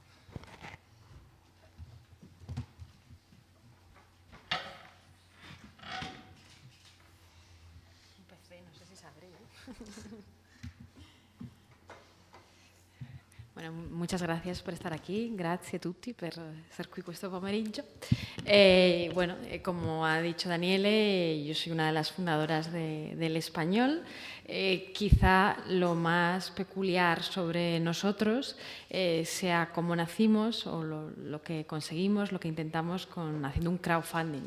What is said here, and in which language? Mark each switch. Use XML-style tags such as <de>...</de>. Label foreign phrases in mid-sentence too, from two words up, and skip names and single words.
<es>No sé si sabré. Bueno, muchas gracias por estar aquí,</es> <it>grazie a tutti per essere qui questo pomeriggio.</it> <es>Bueno, como ha dicho Daniele, yo soy una de las fundadoras del Español. Quizá lo más peculiar sobre nosotros sea cómo nacimos o lo que conseguimos, lo que intentamos haciendo un crowdfunding.</es>